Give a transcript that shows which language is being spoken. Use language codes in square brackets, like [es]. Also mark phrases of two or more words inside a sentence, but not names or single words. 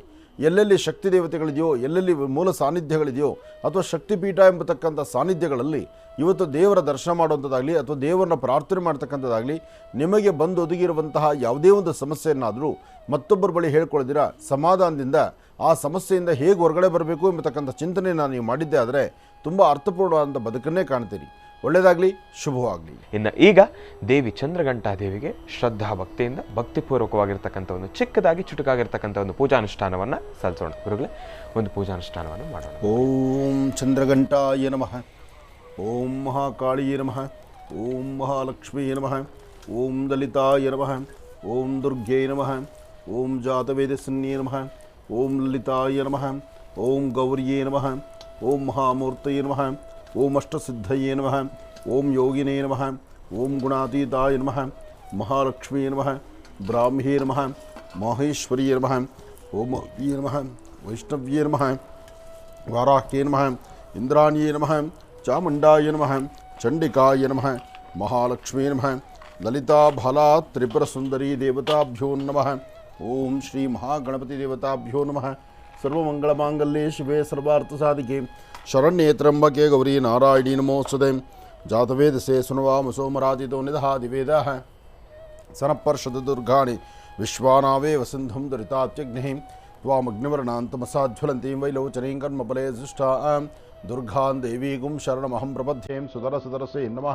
[kn] ಎಲ್ಲೆಲ್ಲಿ ಶಕ್ತಿ ದೇವತೆಗಳಿದೆಯೋ, ಎಲ್ಲೆಲ್ಲಿ ಮೂಲ ಸಾನ್ನಿಧ್ಯಗಳಿದೆಯೋ ಅಥವಾ ಶಕ್ತಿಪೀಠ ಎಂಬತಕ್ಕಂಥ ಸಾನ್ನಿಧ್ಯಗಳಲ್ಲಿ ಇವತ್ತು ದೇವರ ದರ್ಶನ ಮಾಡುವಂಥದ್ದಾಗಲಿ ಅಥವಾ ದೇವರನ್ನ ಪ್ರಾರ್ಥನೆ ಮಾಡ್ತಕ್ಕಂಥದ್ದಾಗಲಿ, ನಿಮಗೆ ಬಂದು ಒದಗಿರುವಂತಹ ಯಾವುದೇ ಒಂದು ಸಮಸ್ಯೆಯನ್ನಾದರೂ ಮತ್ತೊಬ್ಬರ ಬಳಿ ಹೇಳ್ಕೊಳ್ದಿರ ಸಮಾಧಾನದಿಂದ ಆ ಸಮಸ್ಯೆಯಿಂದ ಹೇಗೆ ಹೊರಗಡೆ ಬರಬೇಕು ಎಂಬತಕ್ಕಂಥ ಚಿಂತನೆಯನ್ನು ನೀವು ಮಾಡಿದ್ದೆ ಆದರೆ ತುಂಬ ಅರ್ಥಪೂರ್ಣವಾದಂಥ ಬದುಕನ್ನೇ ಕಾಣ್ತೀರಿ. ಒಳ್ಳೆಯದಾಗಲಿ, ಶುಭವಾಗಲಿ. ಇನ್ನು ಈಗ ದೇವಿ ಚಂದ್ರಘಂಟಾ ದೇವಿಗೆ ಶ್ರದ್ಧಾ ಭಕ್ತಿಯಿಂದ ಭಕ್ತಿಪೂರ್ವಕವಾಗಿರ್ತಕ್ಕಂಥ ಒಂದು ಚಿಕ್ಕದಾಗಿ ಚುಟುಕಾಗಿರ್ತಕ್ಕಂಥ ಒಂದು ಪೂಜಾನುಷ್ಠಾನವನ್ನು ಸಲ್ಲಿಸೋಣ. ಗುರುಗಳೇ, ಒಂದು ಪೂಜಾನುಷ್ಠಾನವನ್ನು ಮಾಡೋಣ. [sa] ಓಂ ಚಂದ್ರಘಂಟಾಯ ನಮಃ, ಓಂ ಮಹಾಕಾಳಿಯೇ ನಮಃ, ಓಂ ಮಹಾಲಕ್ಷ್ಮೀ ನಮಃ, ಓಂ ಲಲಿತಾಯ ನಮಃ, ಓಂ ದುರ್ಗೇ ನಮಃ, ಓಂ ಜಾತವೇದಸ್ಯನ್ಯೇ ನಮಃ, ಓಂ ಲಲಿತಾಯ ನಮಃ, ಓಂ ಗೌರಿಯೇ ನಮಃ, ಓಂ ಮಹಾಮೂರ್ತಯೇ ನಮಃ, ಓಂ ಅಷ್ಟಸಿದ್ಧಯೇ ನಮಃ, ಓಂ ಯೋಗಿನೇ ನಮಃ, ಓಂ ಗುಣಾತೀತಾಯ ನಮಃ, ಮಹಾಲಕ್ಷ್ಮೀ ನಮಃ, ಬ್ರಾಹ್ಮ್ಯೇ ನಮಃ, ಮಾಹೇಶ್ವರಿಯೇ ನಮಃ, ಓಂ ಮಹ್ಯೇ ನಮಃ, ವೈಷ್ಣವ್ಯೇ ನಮಃ, ವಾರಾಹ್ಯೇ ನಮಃ, ಇಂದ್ರಾಣಿಯೇ ನಮಃ, ಚಾಮುಂಡಾಯ ನಮಃ, ಚಂಡಿಕಾಯ ನಮಃ, ಮಹಾಲಕ್ಷ್ಮೀ ನಮಃ, ಲಲಿತಾ ಬಾಲಾ ತ್ರಿಪುರ ಸುಂದರಿ ದೇವತಾಭ್ಯೋ ನಮಃ. ಓಂ ಶ್ರೀ ಮಹಾಗಣಪತಿ ದೇವತಾಭ್ಯೋ ನಮಃ. ಸರ್ವಮಂಗಳಮಾಂಗಲ್ಯೆ ಶಿವೆ ಸರ್ವಾರ್ಥಸಾಧಿಕೆ ಶರಣ್ಯೇ ತ್ರ್ಯಂಬಕೆ ಗೌರಿ ನಾರಾಯಣಿ ನಮೋಸ್ತುತೆ. ಜಾತವೇದಸೆ ಸುನವಾಮ ಸೋಮರಾಜಿತೋ ನಿದಹಾತಿ ವೇದಾಃ ಸನಃಪರ್ಷದ ದುರ್ಗಾಣಿ ವಿಶ್ವಾನಾವೇವ ಸಿಂಧುಂ ದರಿತಾತ್ಯಗ್ನಿಃ ತ್ವಾಮಗ್ನಿವರ್ಣಾಂತಮಸಾಜ್ವಲಂತೀಂ ವೈಲೋಚನೀಂ ಕರ್ಮಫಲೇ ಸೃಷ್ಟಾಂ ದುರ್ಗಾಂ ದೇವೀಗುಂ ಶರಣಮಹಂ ಪ್ರಪದ್ಯೇಂ ಸುಧರಸುಧರಸೇ ನಮಃ.